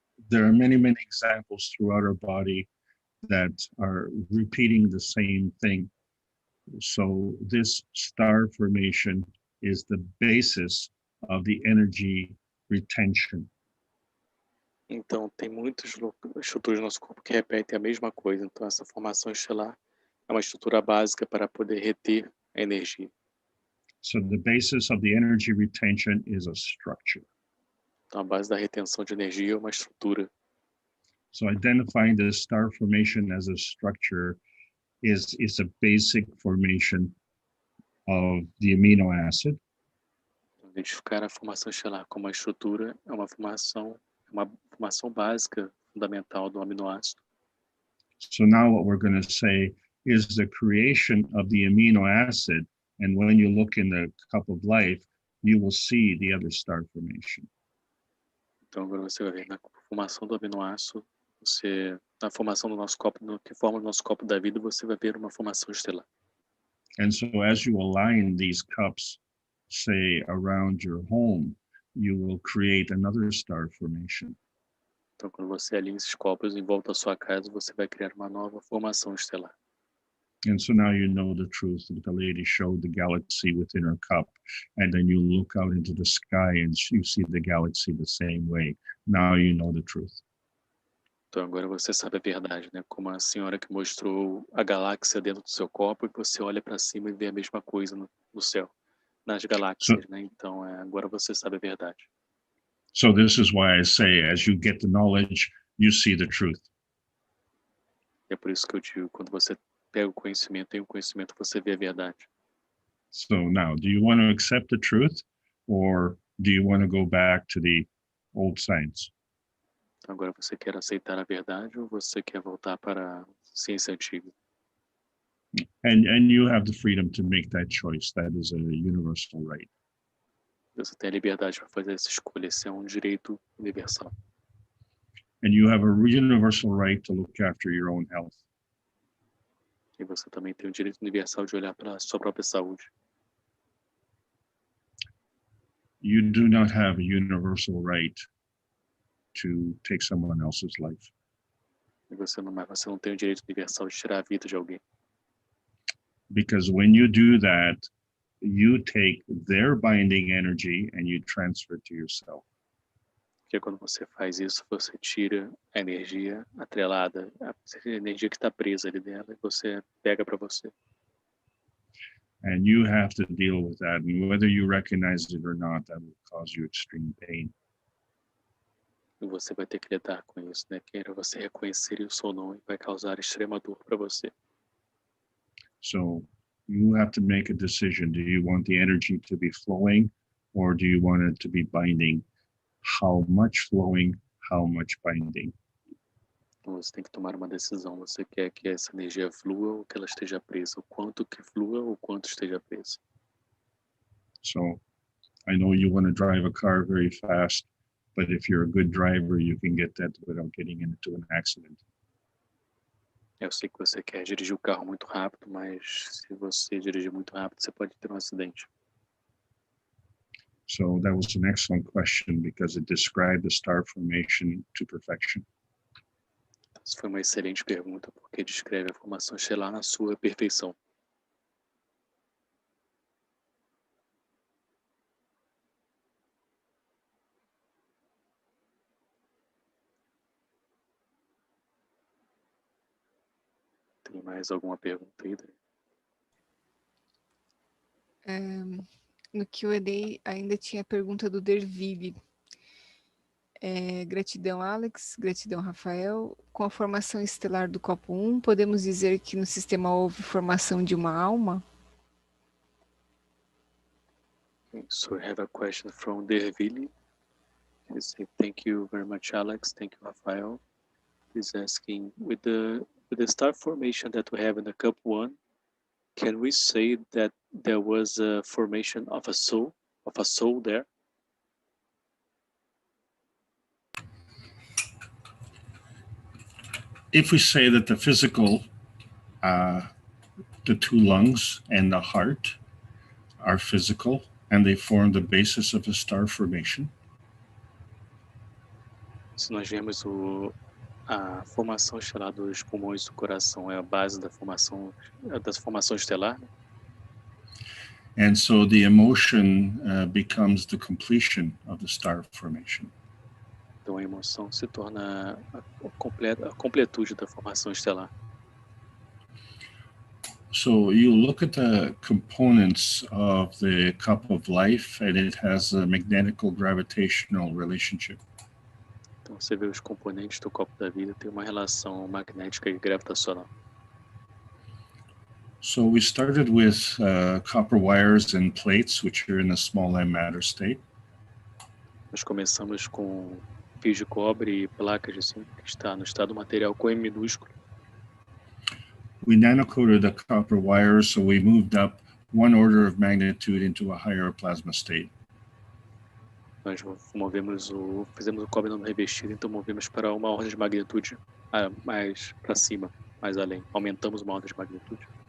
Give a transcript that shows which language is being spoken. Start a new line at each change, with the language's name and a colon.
English: There are many examples throughout our body that are repeating the same thing. So this star formation is the basis of the energy retention.
Portuguese: Então, tem muitas estruturas do nosso corpo que repetem a mesma coisa. Então, essa formação estelar é uma estrutura básica para poder reter a energia.
English: So the basis of the energy retention is a structure.
Portuguese: Então, a base da retenção de energia é uma estrutura.
English: So identifying the star formation as a structure is a basic formation of the amino acid.
Portuguese: Identificar a formação estelar como uma estrutura é uma formação básica, fundamental do aminoácido.
English: So now what we're going to say is the creation of the amino acid, and when you look in the cup of life, you will see the other star formation.
Portuguese: Então agora você vai ver na formação do aminoácido, na formação do nosso copo, no que forma o nosso copo da vida, você vai ver uma formação estelar.
English: And so as you align these cups, say around your home, you will create another star formation.
Portuguese: Então quando você alinha esses copos em volta da sua casa, você vai criar uma nova formação estelar.
English: And so now you know the truth. The lady showed the galaxy within her cup, and then you look out into the sky and you see the galaxy the same way. Now you know the truth.
Portuguese: Então agora você sabe a verdade, né? Como a senhora que mostrou a galáxia dentro do seu copo e você olha para cima e vê a mesma coisa no céu, nas galáxias, né? Então agora você sabe a verdade.
English: So this is why I say, as you get the knowledge, you see the truth.
Portuguese: É por isso que eu digo, quando você pega o conhecimento, tem o conhecimento, você vê a verdade.
English: So now, do you want to accept the truth, or do you want to go back to the old science?
Portuguese: Então agora você quer aceitar a verdade ou você quer voltar para a ciência antiga?
English: And you have the freedom to make that choice. That is a universal right.
Portuguese: Você tem a liberdade para fazer essa escolha, esse é um direito universal.
English: And you have a universal right to look after your own health.
Portuguese: E você também tem o direito universal de olhar para a sua própria saúde.
English: You do not have a universal right to take someone else's life.
Portuguese: E você não tem o direito universal de tirar a vida de alguém.
English: Because when you do that, you take their binding energy and you transfer it to yourself.
Portuguese: Porque quando você faz isso, você tira a energia atrelada, a energia que está presa ali dela, e você pega para você.
English: And you have to deal with that. And whether you recognize it or not, that will cause you extreme pain.
Portuguese: E você vai ter que lidar com isso, né? Queira você reconhecer isso ou não, vai causar extrema dor para você.
English: So you have to make a decision. Do you want the energy to be flowing, or do you want it to be binding? How much flowing, how much binding?
Portuguese: Então você tem que tomar uma decisão. Você quer que essa energia flua ou que ela esteja presa? O quanto que flua ou o quanto esteja presa?
English: So I know you want to drive a car very fast, but if you're a good driver, you can get that without getting into an accident.
Portuguese: Eu sei que você quer dirigir o carro muito rápido, mas se você dirigir muito rápido, você pode ter um acidente.
English: So that was an excellent question because it described the star formation to perfection.
Portuguese: Essa foi uma excelente pergunta, porque descreve a formação estelar na sua perfeição. Tem mais alguma pergunta aí, Dani? No Q&A ainda tinha a pergunta do Derville. Gratidão, Alex. Gratidão, Rafael. Com a formação estelar do copo 1, podemos dizer que no sistema houve formação de uma alma?
English: So I have a question from Derville. He said, thank you very much, Alex. Thank you, Rafael. He's asking, with the star formation that we have in the cup 1, can we say that there was a formation of a soul there? If we say that the physical, the two lungs and the heart are physical and they form the basis of a star formation.
Portuguese: Se nós vemos a formação estelar dos pulmões do coração é a base da formação estelar.
English: And so the emotion becomes the completion of the star formation.
Portuguese: Então a emoção se torna a completude da formação estelar.
English: So you look at the components of the cup of life and it has a magnetical gravitational relationship.
Portuguese: Então você vê os componentes do copo da vida, tem uma relação magnética e gravitacional.
English: So we started with copper wires and plates, which are in a small m matter state.
Portuguese: Nós começamos com fios de cobre e placas de zinco, que está no estado material com M minúsculo.
English: We nanocoated the copper wires, so we moved up one order of magnitude into a higher plasma state.
Portuguese: Nós fizemos o cobre não revestido, então movemos para uma ordem de magnitude mais para cima, mais além. Aumentamos uma ordem de magnitude.